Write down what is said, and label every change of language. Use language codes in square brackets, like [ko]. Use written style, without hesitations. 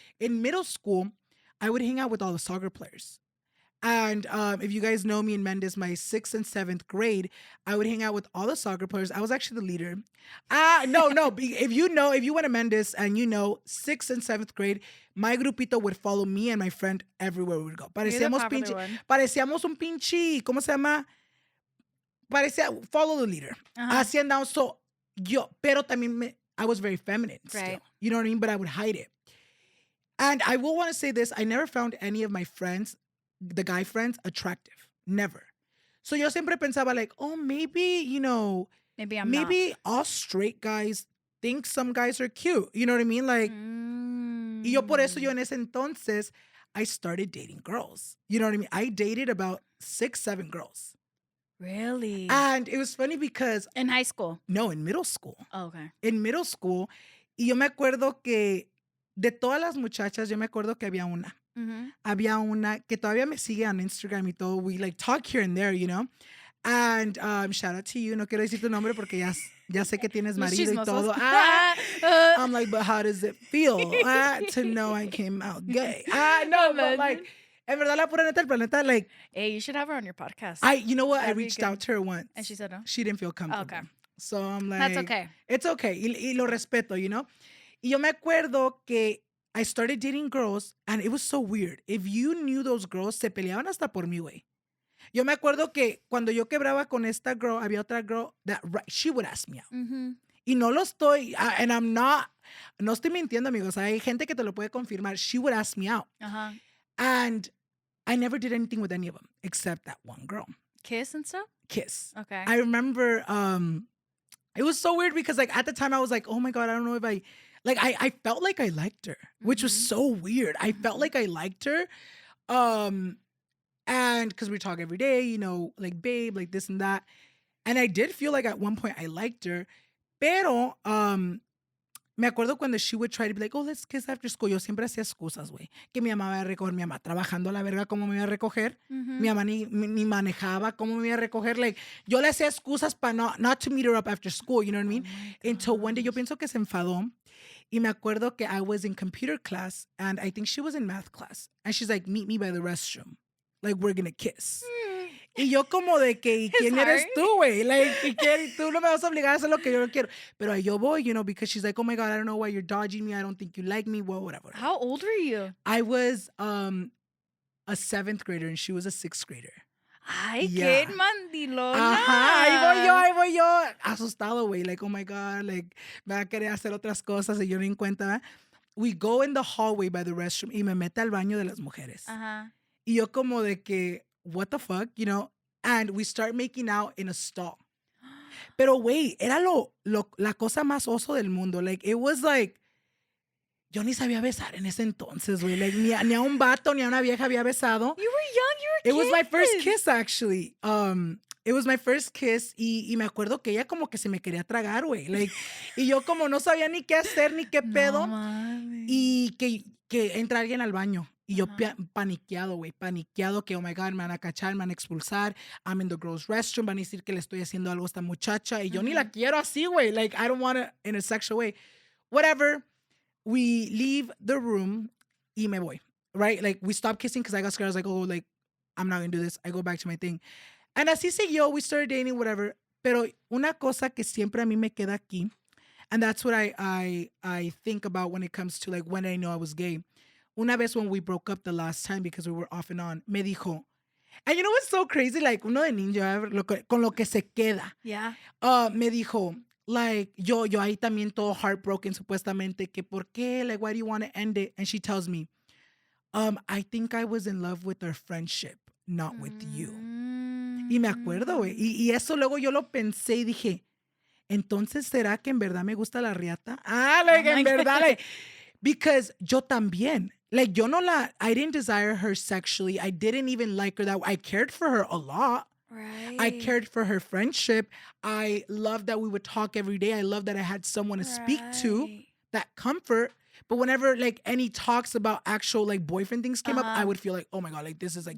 [en] In middle school, I would hang out with all the soccer players. And if you guys know me in Mendes, my 6th and 7th grade, I would hang out with all the soccer players. I was actually the leader. No. If you went to Mendes and you know, 6th and 7th grade, my grupito would follow me and my friend everywhere we would go. [es] Parecíamos un pinche, ¿cómo se llama? [en] Follow the leader. [es] Así andamos. [en] So, [es] pero también [en] I was very feminine still. Right. You know what I mean? But I would hide it. And I will want to say this, I never found any of my friends, the guy friends, attractive. Never. So [es] yo siempre pensaba [en] like, oh, maybe, you know, maybe all straight guys think some guys are cute. You know what I mean? Like, [es] y yo por eso yo en ese entonces, [en] I started dating girls. You know what I mean? I dated about 6, 7 girls. Really? And it was funny because... In high school? No, in middle school. Oh, okay. In middle school. [es] Y yo me acuerdo que de todas las muchachas, yo me acuerdo que había una. Había una que todavía me sigue on Instagram y todo. [en] We like talk here and there, you know. And shout out to you. [es] No quiero decir tu nombre porque ya sé que tienes marido y todo. [en] I'm like, but how does it feel to know I came out gay? I know, but like, [es] en verdad, la pura neta, el planeta, like, [en] Hey, you should have her on your podcast. you know what? I That'd be reached good. out to her once. And she said no? She didn't feel comfortable. Okay. So I'm like, That's okay. It's okay. [es] Y lo respeto, [en] you know? [es] Y yo me acuerdo que [en] I started dating girls and it was so weird. If you knew those girls, [es] se peleaban hasta por mí, güey. Yo me acuerdo que cuando yo quebraba con esta girl, había otra girl [en] that she would ask me out. Mm-hmm. [es] Y no lo estoy, [en] and I'm not, [es] no estoy mintiendo, amigos. Hay gente que te lo puede confirmar. [en] She would ask me out. Uh-huh. And I never did anything with any of them except that one girl. Kiss and stuff? Kiss. Okay. I remember it was so weird because like at the time I was like, oh my God, I don't know if I felt like I liked her, which was so weird. I felt like I liked her. And because we talk every day, you know, like babe, like this and that. And I did feel like at one point I liked her. [es] Pero me acuerdo cuando [en] she would try to be like, oh, let's kiss after school. [es] Yo siempre hacía excusas, güey. Que mi mamá iba a recoger, mi mamá trabajando a la verga, ¿cómo me iba a recoger? Mi mamá ni manejaba, ¿cómo me iba a recoger? [en] Like, [es] yo le hacía excusas para [en] not to meet her up after school, you know what I mean? Until one day, [es] yo pienso que se enfadó. Y me acuerdo que [en] I was in computer class, and I think she was in math class. And she's like, meet me by the restroom. Like, we're gonna kiss. [es] Y yo como de que, ¿y quién eres tú, güey? Like, ¿y tú no me vas a obligar a hacer lo que yo no quiero? Pero ahí yo voy, [en] you know, because she's like, oh my God, I don't know why you're dodging me. I don't think you like me. Well, whatever. How old were you? I was a 7th grader and she was a 6th grader. Ay, Yeah. [es] qué mandilona. Ajá, ahí voy yo, asustado, güey. Like, [en] oh my God, [es] like, me va a querer hacer otras cosas y yo no encuentro, ¿verdad? [en] We go in the hallway by the restroom [es] y me mete al baño de las mujeres. Ajá. Y yo como de que, [en] what the fuck, you know? And we start making out in a stall. [es] Pero, güey, era la cosa más oso del mundo. [en] Like, it was like, [es] yo ni sabía besar en ese entonces, güey. Like, ni a un vato ni a una vieja había besado. You were young, you were It was my first kiss, actually. [en] It was my first kiss [es] y me acuerdo que ella como que se me quería tragar, güey. Like, y yo como no sabía ni qué hacer ni qué pedo. Mames. Y que entra alguien al baño. Y yo paniqueado, güey, paniqueado que, [en] oh my God, [es] me van a cachar, me van a expulsar. [en] I'm in the girls' restroom, [es] van a decir que le estoy haciendo algo a esta muchacha. Y yo ni la quiero así, güey. [en] Like, I don't want it in a sexual way. Whatever. We leave the room [es] y me voy, [en] right? Like, we stopped kissing because I got scared. I was like, oh, like, I'm not going to do this. I go back to my thing. And [es] así siguió. [en] We started dating, whatever. [es] Pero una cosa que siempre a mí me queda aquí, [en] and that's what I think about when it comes to, like, when I know I was gay. [es] Una vez [en] when we broke up the last time because we were off and on, [es] me dijo, [en] and you know what's so crazy? [es] Like, uno de ninja, con lo que se queda. [en] Yeah. [es] Me dijo, like, yo ahí también todo heartbroken, supuestamente, que por qué? [en] Like, why do you want to end it? And she tells me, I think I was in love with our friendship, not with you. [es] Y me acuerdo, güey. Y eso luego yo lo pensé y dije, entonces, ¿será que en verdad me gusta la riata? Like, en verdad, like, because yo también. [en] Like, I didn't desire her sexually. I didn't even like her I cared for her a lot. Right. I cared for her friendship. I loved that we would talk every day. I loved that I had someone to speak to, that comfort. But whenever, like, any talks about actual, like, boyfriend things came up, I would feel like, oh my God, like, this is, like,